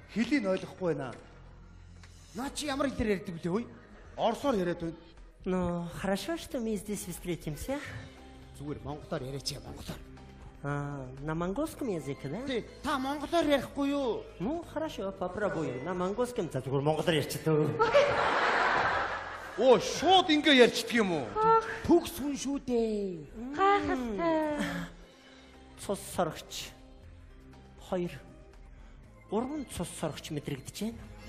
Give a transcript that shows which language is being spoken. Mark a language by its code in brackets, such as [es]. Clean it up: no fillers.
[mn] Хэлийг ойлгохгүй байна. Наа чи ямар хэлээр ярьдаг блэ хөөе? Орсоор яриад байна. [ru] Ну, хорошо, что мы здесь встретимся. [mn] Зүгээр монголоор яриач монголоор. [ru] На монгольском языке, да? [mn] Тий, та монголоор ярихгүй юу? [ru] Ну, хорошо, попробуем. На монгольском, [mn] за зүгээр монголоор ярьчихдаг. Оо, шууд ингэ ярьчдаг юм уу? Төгс хүн шүү дээ. Гайхалтай. Цус сорогч. 2 3 цус сорогч мэдрэгдэж байна.